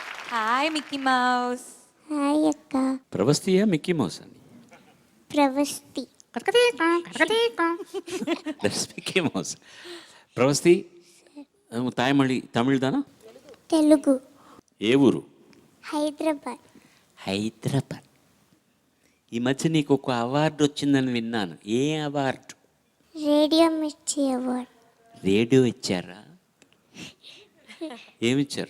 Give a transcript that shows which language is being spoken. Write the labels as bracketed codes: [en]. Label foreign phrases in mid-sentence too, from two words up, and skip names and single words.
[ta] ஹாய் மிக்கி மவுஸ். ஹாய் அக்கா. பிரவஸ்தியா மிக்கி மவுஸா நீ? பிரவஸ்தி. தட்ஸ் மிக்கி மவுஸ். பிரவஸ்தி, உன் தாய்மொழி தமிழ் தானா? [te] తెలుగు. ఏ ఊరు? హైదరాబాద్. హైదరాబాద్. ఈ మధ్య నీకు ఒక అవార్డు వచ్చిందని విన్నాను. ఏ అవార్డు? రేడియో మిర్చి అవార్డ్. రేడియో ఇచ్చారా? ఏమిచ్చారు?